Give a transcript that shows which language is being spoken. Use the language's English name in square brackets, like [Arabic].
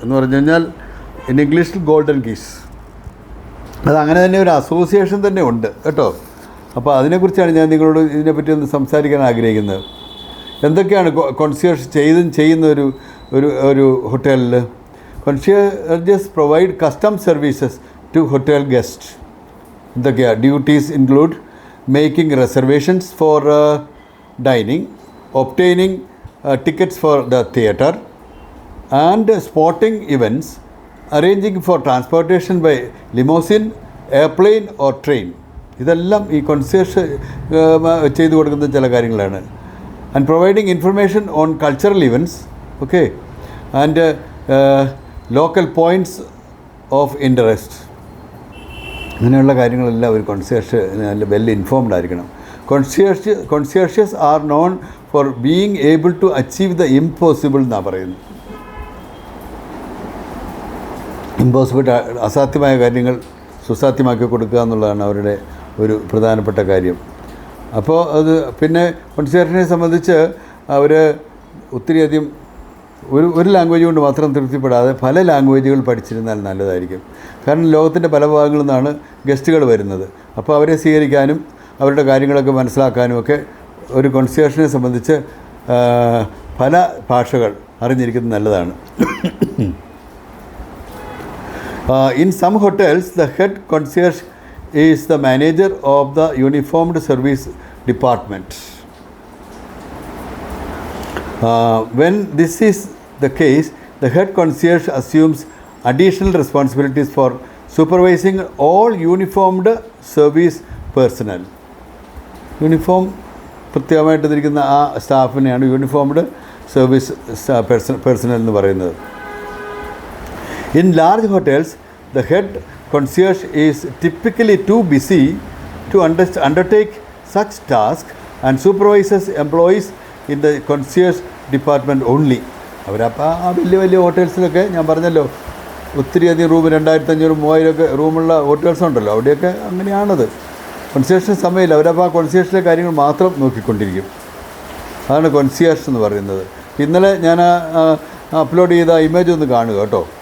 [Malayalam] എന്ന് പറഞ്ഞു കഴിഞ്ഞാൽ ഇൻ ഇംഗ്ലീഷിൽ ഗോൾഡൻ കീസ്. അതങ്ങനെ തന്നെ ഒരു അസോസിയേഷൻ തന്നെ ഉണ്ട് കേട്ടോ. അപ്പോൾ അതിനെക്കുറിച്ചാണ് ഞാൻ നിങ്ങളോട് ഇതിനെപ്പറ്റി ഒന്ന് സംസാരിക്കാൻ ആഗ്രഹിക്കുന്നത്. എന്തൊക്കെയാണ് കോൺസിയർഷ് ചെയ്യുന്ന ഒരു ഹോട്ടലിൽ? [English] Concierges provide custom services to hotel guests. The duties include making reservations for dining, obtaining tickets for the theatre, and spotting events, arranging for transportation by limousine, airplane or train. [Malayalam] ഇതെല്ലാം ഈ കോൺസിയർഷ് ചെയ്തു കൊടുക്കുന്ന ചില കാര്യങ്ങളാണ്. [English] And providing information on cultural events, okay, and local points of interest. [Malayalam] അങ്ങനെയുള്ള കാര്യങ്ങളെല്ലാം ഒരു കോൺസിയർഷ് നല്ല വെൽ ഇൻഫോംഡ് ആയിരിക്കണം. [English] concierges are known for being able to achieve the impossible [Malayalam] എന്നാണ് പറയുന്നത്. ഇമ്പോസിബിൾ, അസാധ്യമായ കാര്യങ്ങൾ സുസാധ്യമാക്കി കൊടുക്കുക എന്നുള്ളതാണ് അവരുടെ ഒരു പ്രധാനപ്പെട്ട കാര്യം. അപ്പോൾ പിന്നെ കോൺസിയർഷിനെ സംബന്ധിച്ച് അവർ ഒത്തിരിയധികം ഒരു ലാംഗ്വേജ് കൊണ്ട് മാത്രം തൃപ്തിപ്പെടാതെ പല ലാംഗ്വേജുകൾ പഠിച്ചിരുന്നാൽ നല്ലതായിരിക്കും. കാരണം ലോകത്തിൻ്റെ പല ഭാഗങ്ങളിൽ നിന്നാണ് ഗസ്റ്റുകൾ വരുന്നത്. അപ്പോൾ അവരെ സ്വീകരിക്കാനും അവരുടെ കാര്യങ്ങളൊക്കെ മനസ്സിലാക്കാനും ഒക്കെ ഒരു കോൺസിയർഷിനെ സംബന്ധിച്ച് പല ഭാഷകൾ അറിഞ്ഞിരിക്കുന്നത് നല്ലതാണ്. [English] In some hotels, the head concierge is the manager of the uniformed service department. When this is the case, the head concierge assumes additional responsibilities for supervising all uniformed service personnel. [Malayalam] Uniform പ്രത്യേകമായിട്ട് ഇരിക്കുന്ന ആ സ്റ്റാഫിനെയാണ് uniformed service personal എന്ന് പറയുന്നത്. [English] In large hotels, the head concierge is typically too busy to undertake such tasks and supervises employees in the concierge department only. [Malayalam] അവരപ്പോൾ ആ വലിയ ഹോട്ടൽസിലൊക്കെ ഞാൻ പറഞ്ഞല്ലോ, ഒത്തിരിയധികം റൂം 2500-3000 റൂമുള്ള ഹോട്ടൽസ് ഉണ്ടല്ലോ, അവിടെയൊക്കെ അങ്ങനെയാണത്. കോൺസിയർഷിന് സമയമില്ല, അവരപ്പോൾ ആ കോൺസിയർഷിലെ കാര്യങ്ങൾ മാത്രം നോക്കിക്കൊണ്ടിരിക്കും. അതാണ് കോൺസിയർഷ് എന്ന് പറയുന്നത്. ഇന്നലെ ഞാൻ അപ്ലോഡ് ചെയ്ത ഇമേജ് ഒന്ന് കാണുക കേട്ടോ.